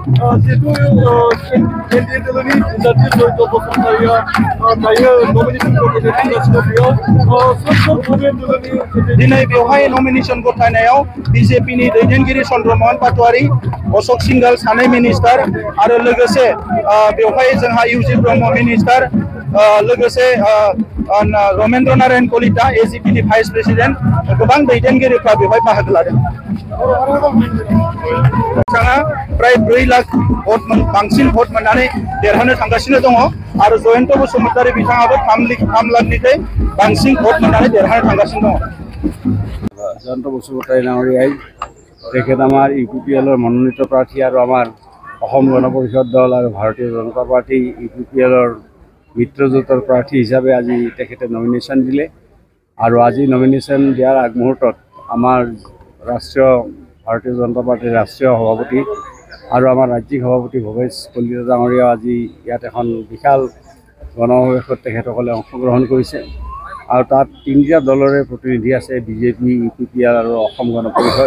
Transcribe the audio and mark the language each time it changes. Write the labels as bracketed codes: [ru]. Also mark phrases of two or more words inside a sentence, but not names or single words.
[brx] दिनै बेवहाय नमिनेशन गथायनायाव बिजेपिनि दैदेनगिरि चन्द्रमोहन पाटवारी, अशोक सिंघल सानै मिनिस्टार आरो लोगोसे बेवहाय जोंहा इउजि ब्रह्म मिनिस्टार, लोगोसे रमेन्द्र नारायण कलिता एजिपिनि भाइस प्रेसिडेन्ट, गोबां दैदेनगिरिफ्रा बेवहाय बाहागो लादों। बिथाङा प्राय 4 लाख भट बांसिन भट मोननानै देरहानो थांगासिनो दङ आरो जयन्त बसुमतारि बिथाङाबो 3 लाखनिफ्राय बांसिन भट मोननानै देरहानो थांगासिनो दङ। [as] जयन्त बसुमतारि डाঙৰীয়াই তেখেত আমাৰ ইউপিপিএলৰ মনোনীত প্ৰাৰ্থী আৰু আমাৰ অসম গণ পৰিষদ দল আৰু ভাৰতীয় জনতা পাৰ্টি ইউপিপিএলৰ মিত্ৰজোঁটৰ প্ৰাৰ্থী হিচাপে আজি তেখেতে নমিনেশ্যন দিলে আৰু আজি নমিনেশ্যন দিয়াৰ আগমুহূৰ্তত আমাৰ ৰাষ্ট্ৰীয় ভাৰতীয় জনতা পাৰ্টিৰ ৰাষ্ট্ৰীয় সভাপতি আৰু আমাৰ ৰাজ্যিক সভাপতি ভৱেশ কলিতা ডাঙৰীয়াও আজি ইয়াত এখন বিশাল গণসমাৱেশত তেখেতসকলে অংশগ্ৰহণ কৰিছে আৰু তাত 3টা দলৰে প্ৰতিনিধি আছে, বিজেপি, ইউপিপিএল আৰু অসম গণ পৰিষদ।